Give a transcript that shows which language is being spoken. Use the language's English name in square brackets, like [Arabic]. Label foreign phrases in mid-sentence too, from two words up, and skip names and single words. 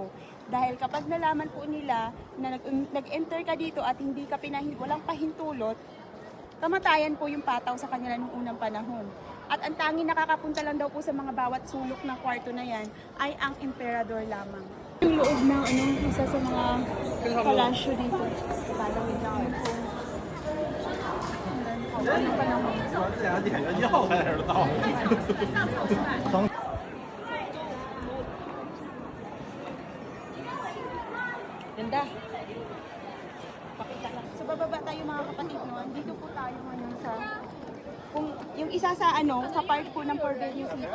[Filipino] Dahil kapag nalaman po nila na nag-enter ka dito at hindi ka walang pahintulot, kamatayan po yung pataw sa kanila nung unang panahon. At ang tanging nakakapunta lang daw po sa mga bawat sulok ng kwarto na yan ay ang emperador lamang. Yung loob ng isa sa mga palasyo dito. Palawin lang ako po. Ano pa naman? [Chinese] 2 点就要开始到。 [Filipino] Ganda. Pakita lang. So bababa tayo mga kapatid, no? Dito po tayo ngayon sa yung isa sa sa part po ng Forbidden City.